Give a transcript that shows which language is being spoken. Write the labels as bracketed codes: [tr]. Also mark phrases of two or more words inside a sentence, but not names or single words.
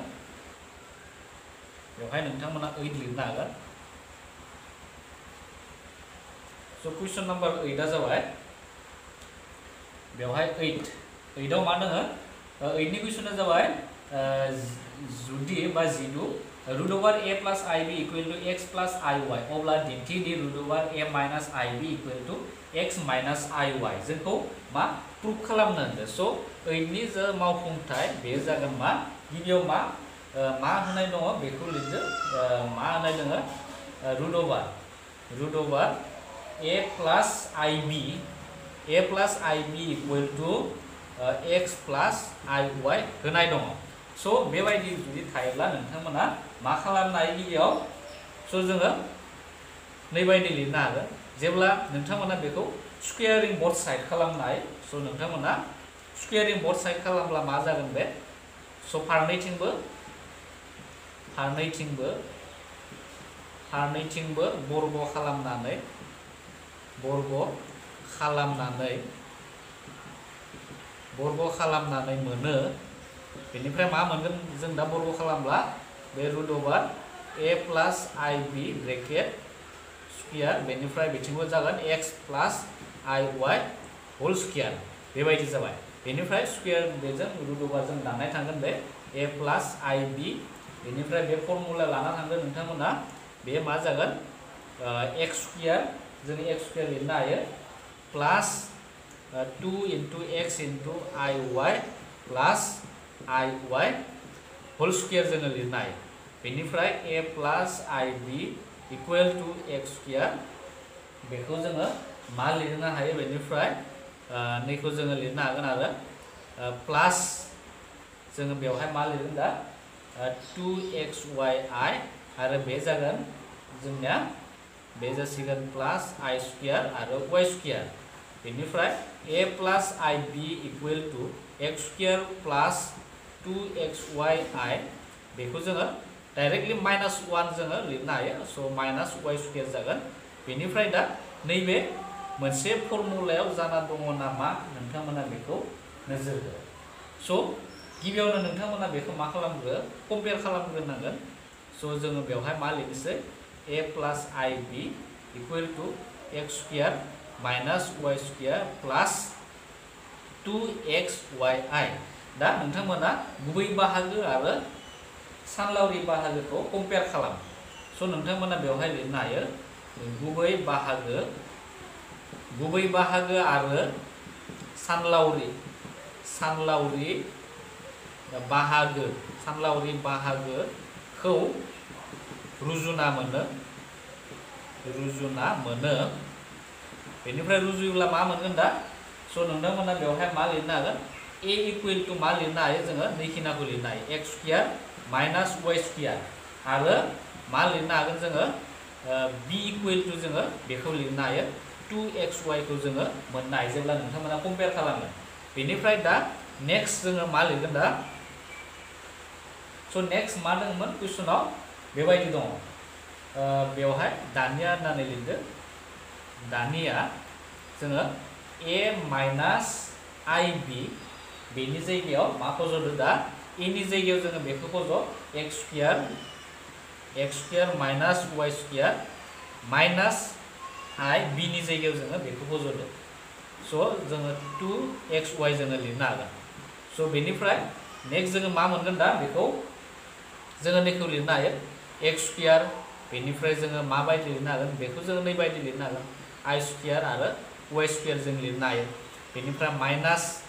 [brx] बेवहाय नोंथांमोना 8 लिरनो हागोन स' कुइसन नाम्बार 8 आ जाबाय बेवहाय 8 आव मा दङ 8 नि कुइसना जाबाय जुदि बा जिदु [en] root over a plus ib equal to x plus iy [brx] अब्ला दिन्थिदि [en] root over a minus ib equal to x minus iy [brx] जोंखौ मा प्रुफ खालामनो होनदों स' 8 नि जा मावफुंथाय बे जागोन मा गिबियाव मा होनाय दङ बेखौ लिरदो मा होनाय दङ [en] root over a plus ib equal to x plus iy [brx] होनाय दङ स बेबायदि जुदि थायोब्ला नोंथांमोना मा खालामनो हायो गिबियाव स जोङो नैबायदि लिरनो हागोन जेब्ला नोंथांमोना बेखौ [en] squaring both side [brx] खालामनो हायो स नोंथांमोना [en] squaring both side [brx] खालामब्ला मा जागोन बे स फारनैथिंबो बर्ग खालामनानै मोनो बेनिफ्राय मा मोनगोन जों दा बर्ग खालामब्ला बे [en] root over a plus ib bracket square [brx] बेनिफ्राय बिथिंबो जागोन [en] x plus iy whole square [brx] बेबायदि जाबाय बेनिफ्राय स्क्वायर बेजों [en] root over [brx] जों दाननाय थांगोन बे [en] a plus ib [brx] बेनिफ्राय बे फर्मुला लाना थांगोन नोंथांमोना बे मा जागोन [en] x square [brx] जों [en] x square [brx] लिरनो हायो [en] plus 2 into x into iy plus iy whole square [brx] जोङो लिरनो हायो बेनिफ्राय [en] a plus ib equal to x square [brx] बेखौ जोङो मा लिरनो हायो बेनिफ्राय नैखौ जोङो लिरनो हागोन आरो प्लस जोङो बेवहाय मा लिरगोन दा 2xyi आरो बे जागोन जोंनिया बे जासिगोन [en] plus i square [brx] आरो [en] y square [brx] बेनिफ्राय [en] a plus ib equal to x square [brx] प्लस 2xyi बेखौ जोङो डाइरेक्टली -1 जोङो लिरनो हायो स [en] minus y square [brx] जागोन बेनिफ्राय दा नैबे मोनसे फर्मुलायाव जाना दङ नामा नोंथांमोना बेखौ नोजोर हो स गिबियावनो नोंथांमोना बेखौ मा खालामग्रो कम्पेयार खालामग्रोनांगोन स जोङो बेवहाय मा लिरनोसै [en] a plus ib equal to x square minus y square plus [brx] 2xyi दा नोंथांमोना गुबै बाहागो आरो सानलावरि बाहागोखौ कम्पेयार खालाम स नोंथांमोना बेवहाय लिरनो हायो गुबै बाहागो आरो सानलावरि बाहागोखौ रुजुना मोनो बेनिफ्राय रुजुयोब्ला मा मोनगोन दा स नोंथांमोना बेवहाय मा लिरनो हागोन [en] a equal to [brx] मा लिरनो हायो जोङो नैखिनाखौ लिरनो हायो [en] x square minus y square [brx] आरो मा लिरनो हागोन जोङो [en] b equal to [brx] जोङो बेखौ लिरनो हायो 2xy खौ जोङो मोननो हायो जेब्ला नोंथांमोना कम्पेयार खालामो बेनिफ्राय दा नेक्स्ट जोङो मा लिरगोन दा स नेक्स्ट मा दंमोन कुइसनाव बेबायदि दङ बेवहाय दानिया होननानै लिरदो दानिया जोङो [en] a minus ib [brx] बेनि जायगायाव मा फज'दो दा a नि जायगायाव जोङो बेखौ फज' [en] x square minus y square minus i b [brx] नि जायगायाव जोङो बेखौ फज'दो स जोङो 2xy जोङो लिरनो हागोन स बेनिफ्राय नेक्स्ट जोङो मा मोनगोन दा बेखौ जोङो नैखौ लिरनो हायो [en] x square [brx] बेनिफ्राय जोङो माबायदि लिरनो हागोन बेखौ जोङो नैबायदि लिरनो हागोन [en] i square [brx] आरो [en] y square [brx] जों लिरनो हायो बेनिफ्राय माइनास